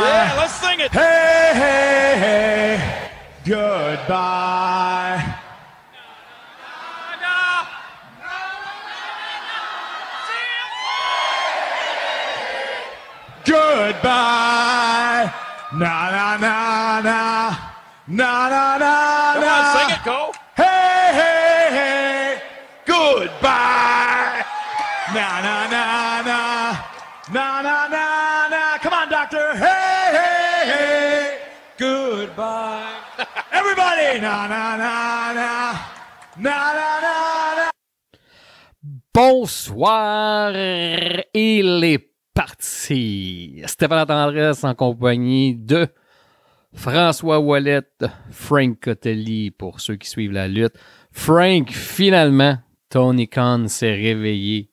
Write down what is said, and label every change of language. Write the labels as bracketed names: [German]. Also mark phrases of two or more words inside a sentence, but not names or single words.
[English] Yeah, let's sing it. Hey, hey, hey. Goodbye. Goodbye. Na na na na. Na na na Come na. on, sing it, Cole. Hey, hey, hey. Goodbye. Na na na na. Na na na na. Come on, doctor. Hey, hey, hey. Goodbye. Everybody. Na na na na. Na na na na. [French] Bonsoir, il est parti. Stéphane Tendresse en compagnie de François Ouellet, Frank Cotelli pour ceux qui suivent la lutte. Frank, finalement, Tony Khan s'est réveillé.